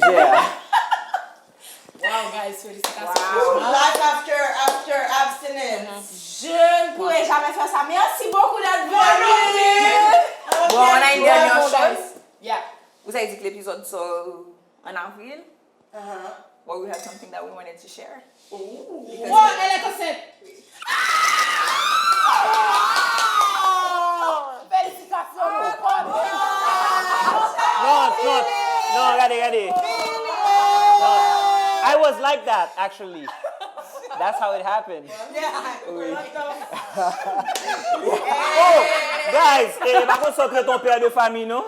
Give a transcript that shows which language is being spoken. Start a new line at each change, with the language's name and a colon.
English: Wow, guys,
French: félicitations.
English: Life after abstinence.
French: Je ne pourrais jamais faire ça. Merci beaucoup d'être venu. Bon, on a une dernière chose.
English: Yeah.
French: Vous avez dit que l'épisode sort en avril.
English: Or we had something that we wanted to share.
French: Oh, elle est enceinte.
English: No, ready. No, I was like that, actually. That's how it happened.
French: Oui.
English: Oh, guys,
French: par contre, sacré ton père de famille, non?